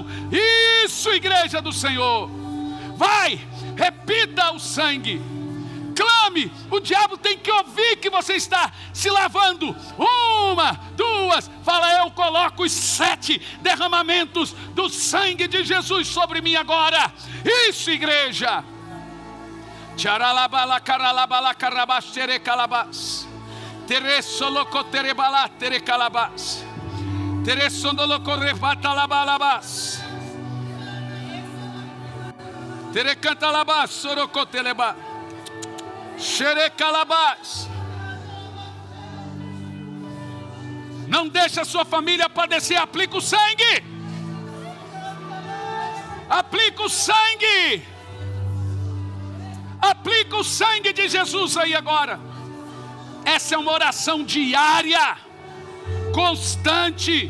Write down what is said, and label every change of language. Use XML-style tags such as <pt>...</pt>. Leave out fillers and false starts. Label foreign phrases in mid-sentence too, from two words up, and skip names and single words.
<pt>Isso, igreja do Senhor. Vai, repita o sangue. Clame, o diabo tem que ouvir que você está se lavando. 1, 2, fala: eu coloco os 7 derramamentos do sangue de Jesus sobre mim agora. Isso, igreja. Tcharalabala caralabala carabas tere calabas. Teresoloco terebala tere calabas. Teresondoloco revata labalabas. Terecantalabás, sorocoteleba. Xerecalabás. Não deixa a sua família padecer. Aplica o sangue. Aplica o sangue. Aplica o sangue de Jesus aí agora. Essa é uma oração diária, constante.</pt>